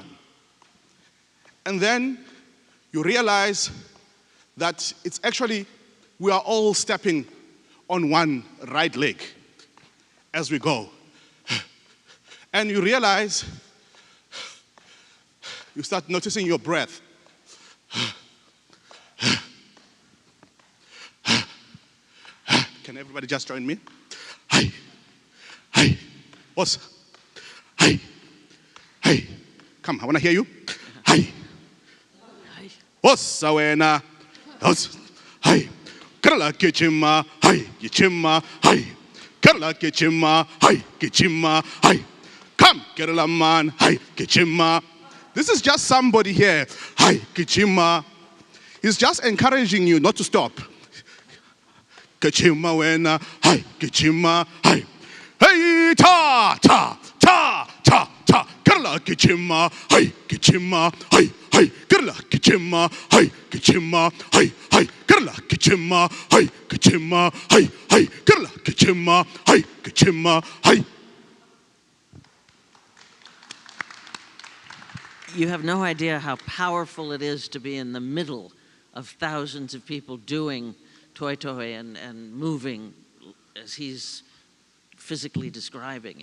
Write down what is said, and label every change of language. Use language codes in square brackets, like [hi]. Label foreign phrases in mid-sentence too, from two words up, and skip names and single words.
[en] And then you realize that it's actually, we are all stepping on one right leg as we go. And you realize, you start noticing your breath. Can everybody just join me? Hi, hi, what's, hi, hi. Come, I want to hear you. Hi, Hi. what's awena? Hi, Kerala kichima, hi, kichima, hi, Kerala kichima, hi, kichima, hi. Come, Kerala man, hi, kichima. This is just somebody here. Hi, kichima. He's just encouraging you not to stop. Kichima wena, hi, kichima, hi. Hey, ta, ta, ta, ta, ta. Kerala kichima, hi, kichima, hi, hi. Kerala kichima, hi, kichima, hi, hi. Kerala kichima, hi, kichima, hi, hi. Kerala kichima, hi, kichima, hi. You have no idea how powerful it is to be in the middle of thousands of people doing toi toi and moving as he's physically describing.